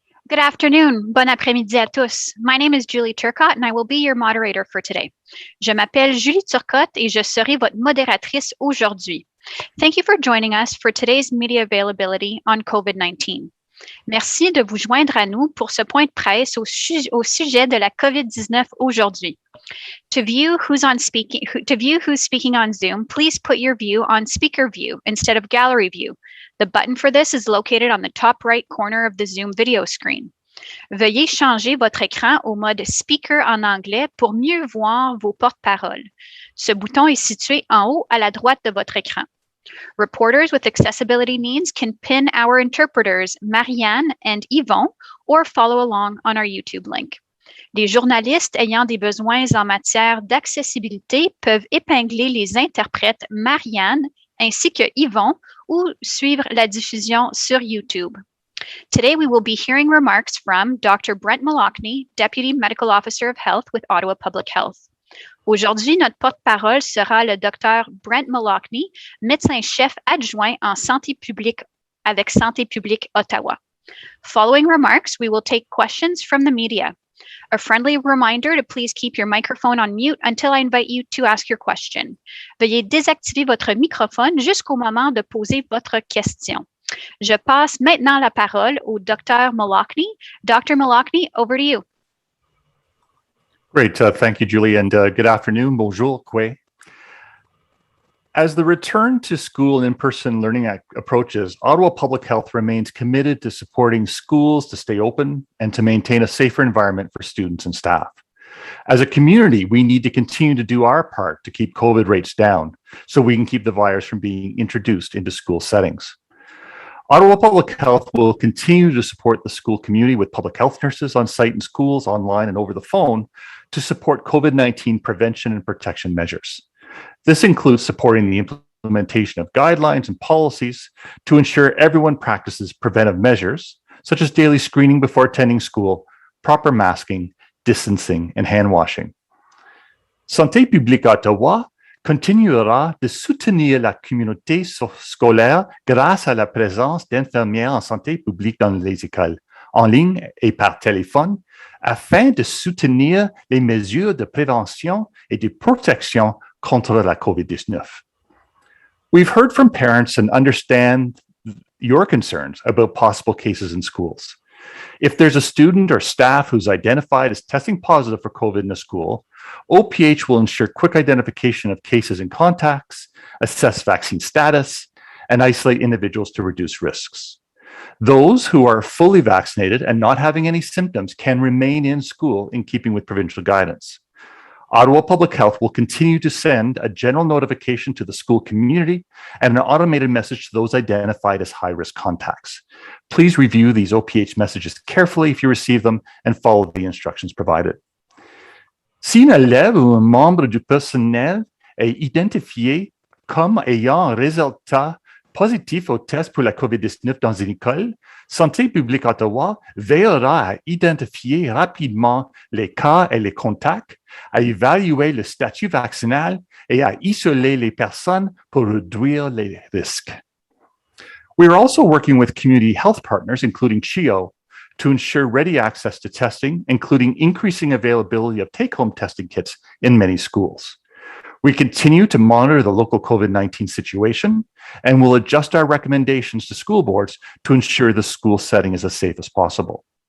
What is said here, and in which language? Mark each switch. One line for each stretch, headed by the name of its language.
English: Good afternoon,
French: bon après-midi à tous.
English: My name is Julie Turcotte and I will be your moderator for today.
French: Je m'appelle Julie Turcotte et je serai votre modératrice aujourd'hui.
English: Thank you for joining us for today's media availability on COVID-19.
French: Merci de vous joindre à nous pour ce point de presse au sujet de la COVID-19 aujourd'hui.
English: To view who's speaking on Zoom, please put your view on speaker view instead of gallery view. The button for this is located on the top right corner of the Zoom video screen.
French: Veuillez changer votre écran au mode speaker en anglais pour mieux voir vos porte-paroles. Ce bouton est situé en haut à la droite de votre écran.
English: Reporters with accessibility needs can pin our interpreters, Marianne and Yvon, or follow along on our YouTube link.
French: Des journalistes ayant des besoins en matière d'accessibilité peuvent épingler les interprètes Marianne ainsi que Yvon ou suivre la diffusion sur YouTube.
English: Today, we will be hearing remarks from Dr. Brent Mallochny, Deputy Medical Officer of Health with Ottawa Public Health.
French: Aujourd'hui, notre porte-parole sera le Dr. Brent Mallochny, médecin-chef adjoint en santé publique avec Santé publique Ottawa.
English: Following remarks, we will take questions from the media. A friendly reminder to please keep your microphone on mute until I invite you to ask your question.
French: Veuillez désactiver votre microphone jusqu'au moment de poser votre question. Je passe maintenant la parole au Dr.
English: Mallochny. Dr. Mallochny, over to you. Great. Thank you, Julie, and good afternoon.
French: Bonjour,
English: Kwe. As the return to school and in-person learning approaches, Ottawa Public Health remains committed to supporting schools to stay open and to maintain a safer environment for students and staff. As a community, we need to continue to do our part to keep COVID rates down so we can keep the virus from being introduced into school settings. Ottawa Public Health will continue to support the school community with public health nurses on site in schools, online, and over the phone to support COVID-19 prevention and protection measures. This includes supporting the implementation of guidelines and policies to ensure everyone practices preventive measures, such as daily screening before attending school, proper masking, distancing, and hand washing.
French: Santé publique Ottawa continuera de soutenir la communauté scolaire grâce à la présence d'infirmières en santé publique dans les écoles, en ligne et par téléphone, afin de soutenir les mesures de prévention et de protection contre la COVID-19.
English: We've heard from parents and understand your concerns about possible cases in schools. If there's a student or staff who's identified as testing positive for COVID in a school, OPH will ensure quick identification of cases and contacts, assess vaccine status, and isolate individuals to reduce risks. Those who are fully vaccinated and not having any symptoms can remain in school in keeping with provincial guidance. Ottawa Public Health will continue to send a general notification to the school community and an automated message to those identified as high-risk contacts. Please review these OPH messages carefully if you receive them and follow the instructions provided.
French: Si un élève ou un membre du personnel est identifié comme ayant un résultat positif au test pour la COVID-19 dans une école, Santé publique Ottawa veillera à identifier rapidement les cas et les contacts, à évaluer le statut vaccinal et à isoler les personnes pour réduire les risques.
English: We are also working with community health partners, including CHEO, to ensure ready access to testing, including increasing availability of take-home testing kits in many schools. We continue to monitor the local COVID-19 situation and will adjust our recommendations to school boards to ensure the school setting is as safe as possible.